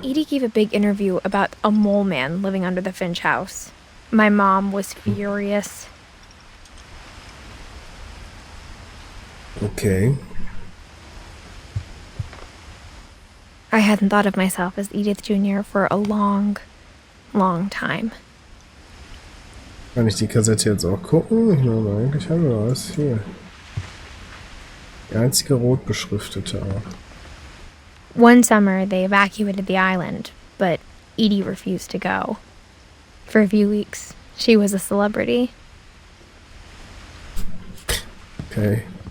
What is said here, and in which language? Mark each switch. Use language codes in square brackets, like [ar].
[en] Edie gave a big interview about a mole man living under the Finch house. My mom was furious. [de] Okay. [en] I hadn't thought of myself as Edith Jr. for a long, long time. [de] Kann ich die Kassette jetzt auch gucken? Ich meine, eigentlich haben wir was hier. Die einzige rot beschriftete auch. [en] One summer, they evacuated the island, but Edie refused to go. For a few weeks, she was a celebrity. [de] Okay.